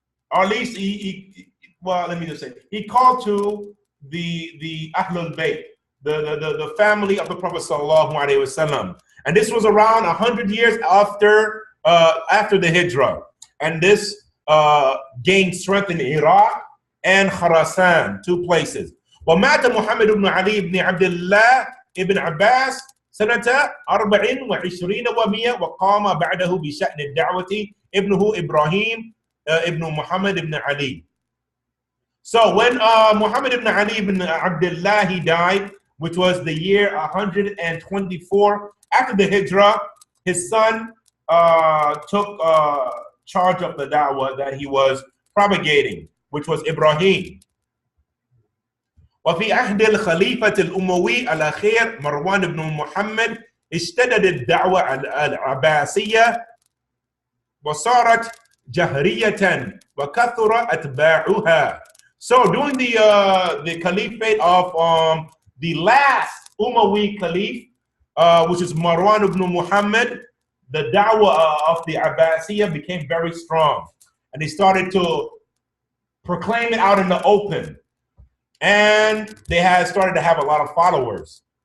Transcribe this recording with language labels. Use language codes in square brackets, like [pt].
[en] or at least he called to the Ahlul Bayt, the family of the Prophet sallallahu alaihi wasallam, and this was around 100 years after the Hijrah, and this gained strength in Iraq and Khurasan, two places. [ar] ومات محمد بن علي بن عبد الله ابن عباس سنة 24 و100 وقام بعده بشأن الدعوة ابنه إبراهيم ابن محمد ibn Ali. [en] So when Muhammad ibn Ali ibn Abdullah, he died, which was the year 124 after the Hijrah, his son took charge of the da'wah that he was propagating, which was Ibrahim. [ar] وفي عهد الخليفة الأموي الأخير مروان بن محمد اشتدت الدعوة العباسية وصارت جهرية وكثر أتباعها. [en] So during the caliphate of the last Umayyad Caliph, which is Marwan ibn Muhammad, the da'wah of the Abbasiyya became very strong, and they started to proclaim it out in the open, and they had started to have a lot of followers.